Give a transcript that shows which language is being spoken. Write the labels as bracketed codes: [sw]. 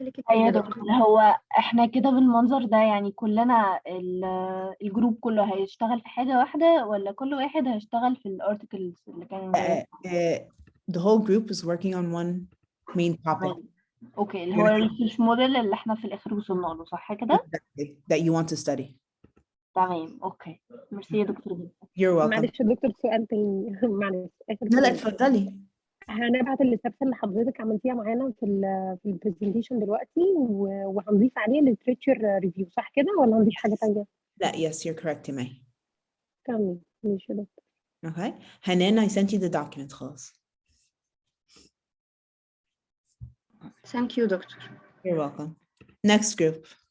[ar] ايوه يا دكتور، هو احنا كده بالمنظر ده يعني كلنا الجروب كله هيشتغل في حاجه واحده ولا كل واحد هيشتغل في الارتكلز اللي كان [en] The whole group is working on one main topic. [ar] اوكي، اللي هو الريسيرش موديل اللي احنا في الاخر وصلنا له، صح كده؟ [en] That you want to study. [ar] تمام، اوكي، ميرسي يا دكتور جدا. [en] You're welcome. [ar] معلش يا دكتور سؤال تاني معلش اخر لا سؤال. اتفضلي. هنبعت الستبس اللي حضرتك عملتيها معانا في البرزنتيشن دلوقتي وهنضيف عليه الليتريتشر ريفيو، صح كده ولا هنضيف حاجه ثانيه؟ لا [en] yes, you're correct يا مي. [ar] تمام ماشي يا دكتور. [en] Okay. Hanan, I sent you the document [ar] خلاص. [en] Thank you, doctor. You're welcome. Next group.